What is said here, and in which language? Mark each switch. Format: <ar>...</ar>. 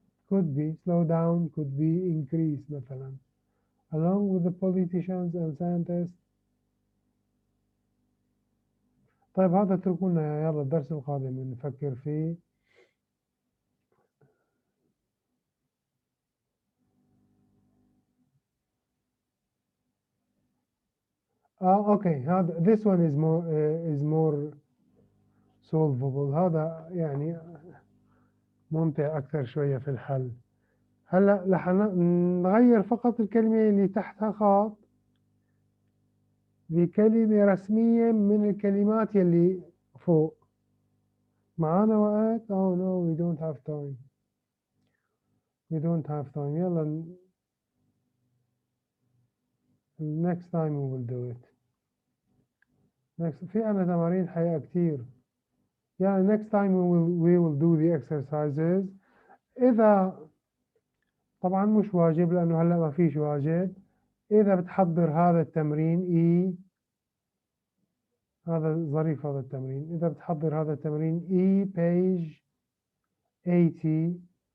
<en>Could be slow down, could be increase مثلا. Along with the politicians and scientists.</en> <ar>طيب هذا اتركونا يلا الدرس القادم نفكر فيه.</ar> <en>Okay, هذا this one is more solvable.</en> <ar>هذا يعني ممتع أكثر شوية في الحل. هلا رح نغير فقط الكلمة اللي تحتها خط بكلمة رسمية من الكلمات يلي فوق. معانا وقت؟</ar> <en>Oh no, we don't have time. We don't have time. يلا next time we will do it.</en> <ar>Next في عنا تمارين حقيقة كتير.</ar> <en>يعني next time we will do the exercises.</en> <ar>إذا طبعا مش واجب لأنه هلأ ما فيش واجب. إذا بتحضر هذا التمرين هذا ظريف هذا التمرين. إذا بتحضر هذا التمرين page 80.</ar>